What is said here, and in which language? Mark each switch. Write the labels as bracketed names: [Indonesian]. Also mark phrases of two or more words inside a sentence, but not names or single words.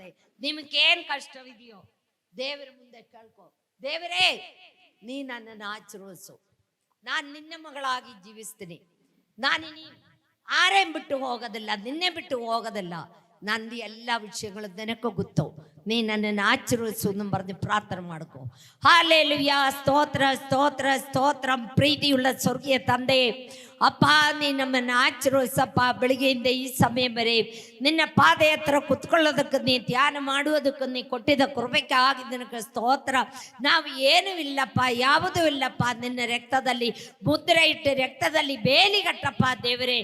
[Kannada] ನಿಮಗೇನು ಕಷ್ಟವಿದೆಯೋ ದೇವರ ಮುಂದೆ ಕೇಳ್ಕೊ, ದೇವರೇ ನೀ ನನ್ನನ್ನು ಆಶೀರ್ವದಿಸು, ನಾನು ನಿನ್ನ ಮಗಳಾಗಿ ಜೀವಿಸ್ತೀನಿ, ನಾನು ಆರೇನ್ ಬಿಟ್ಟು ಹೋಗೋದಿಲ್ಲ, ನಿನ್ನೆ ಬಿಟ್ಟು ಹೋಗೋದಿಲ್ಲ, ನಂದು ಎಲ್ಲ ವಿಷಯಗಳು ನನಗೆ ಗೊತ್ತು, ನೀ ನನ್ನನ್ನು ಆಶೀರ್ವದಿಸು [Malayalam] എന്ന് പറഞ്ഞ് [Kannada] ಪ್ರಾರ್ಥನೆ ಮಾಡ್ಕೊ. [Malayalam] ഹല്ലേലൂയ, സ്തോത്ര സ്തോത്ര സ്തോത്രം. [Kannada] ಪ್ರೀತಿಯುಳ್ಳ ಸ್ವರ್ಗೀಯ ತಂದೆ, ಅಪ್ಪ ನೀ ನಮ್ಮನ್ನು ಆಶೀರ್ವದಿಸಪ್ಪ. ಬೆಳಿಗ್ಗೆಯಿಂದ ಈ ಸಮಯ ಬರೆ ನಿನ್ನ ಪಾದ ಹತ್ರ ಕುತ್ಕೊಳ್ಳೋದಕ್ಕೆ, ನೀ ಧ್ಯಾನ ಮಾಡುವುದಕ್ಕೆ ನೀ ಕೊಟ್ಟಿದ್ದ ಕೃಪೆಗೆ ಆಗಿದ್ದನಕ್ಕೆ ಸ್ತೋತ್ರ. ನಾವು ಏನೂ ಇಲ್ಲಪ್ಪ, ಯಾವುದೂ ಇಲ್ಲಪ್ಪ. ನಿನ್ನ ರಕ್ತದಲ್ಲಿ ಮುದ್ರೆ ಇಟ್ಟು ರಕ್ತದಲ್ಲಿ ಬೇಲಿಗಟ್ಟಪ್ಪ ದೇವರೇ.